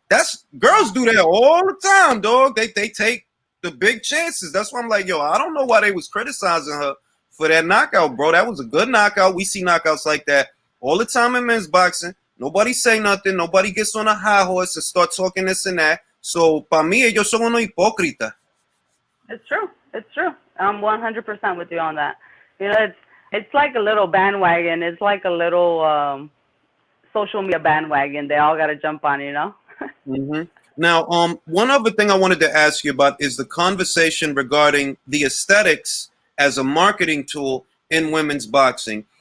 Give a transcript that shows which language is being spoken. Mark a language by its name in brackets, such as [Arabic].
[English] That's girls do that all the time, dog. They take the big chances. That's why I'm like, yo, I don't know why they was criticizing her for that knockout, bro. That was a good knockout. We see knockouts like that all the time in men's boxing. Nobody say nothing. Nobody gets on a high horse and start talking this and that. [Spanish] So, para mí, ellos son unos hipócritas. [English] It's true. I'm 100% with you on that. It's like a little bandwagon. It's like a little social media bandwagon. They all got to jump on, Mm-hmm. Now, one other thing I wanted to ask you about is the conversation regarding the aesthetics as a marketing tool in women's boxing.